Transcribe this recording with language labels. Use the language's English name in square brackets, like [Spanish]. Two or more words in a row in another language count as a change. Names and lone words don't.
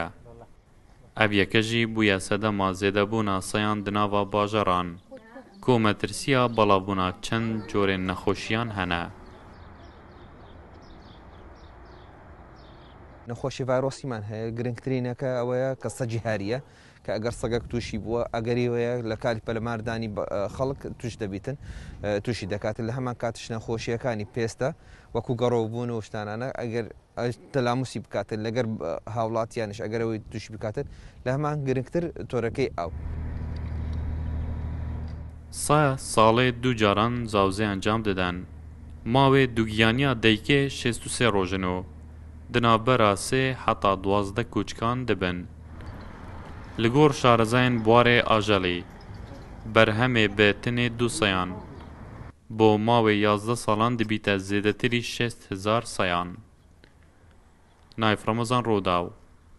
[Kurdish] Ev yeke jî bûye sedema zêdebûna sayan di nava bajaran ku metirsiya balavbûna çend corên nexweşiyan hene. [Central Kurdish] نەخۆشی ڤایرۆسیمان هەیە گرنگترینەکە ئەوەیە کە سەگی هاریە کە ئەگەر سەگەک تووشی بووە ئەگەریوەیە لە کاری پەلەماردانی خەڵک توش دەبیتن تووشی دەکاتن لە هەمان کاتش نەخۆشیەکانی پێستە وەکو گەڕۆبوون و شتانانە ئەگەر تەلاموسی بکاتن لەگەر هاوڵاتیانش ئەگەرەوەی تووشی بکاتن لە هەمان گرنگتر تۆرەکەی ئاو. ساڵێ دوو جاران زاوزێ ئەنجام دەدەن. [Kurdish] ماوێ دووگیانیا دەیکێ 63 ڕۆژن و di navbera 3 heta 12 kûçkan dibin. Li gor şarezayên Buarê Ajelê berhemê bi tinê du sayan bo mawê 11 salan dibîte zêdetirî 6,000 sayan. Naif Ramazan Rodaw.